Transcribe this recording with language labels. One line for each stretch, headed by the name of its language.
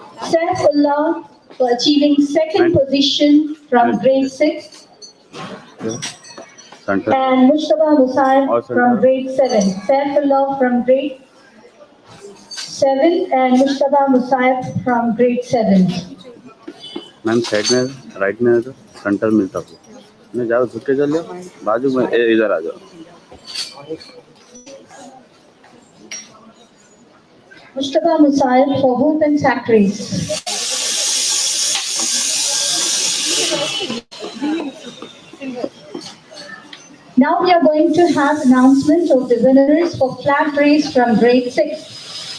English: Saifullah for achieving second position from grade 6. center. And Mustafa Musaib Or from center. grade 7. Saifullah from grade 7 and Mustafa Musaib from grade 7.
Hindi: Ma'am side में right में है तो centre मिलता आपको नहीं जाओ झुक के चल जाओ बाजू में इधर आ जाओ
English: Mustafa Musaib for hoop and sack race. Now we are going to have announcement of the winners for flat race from grade 6.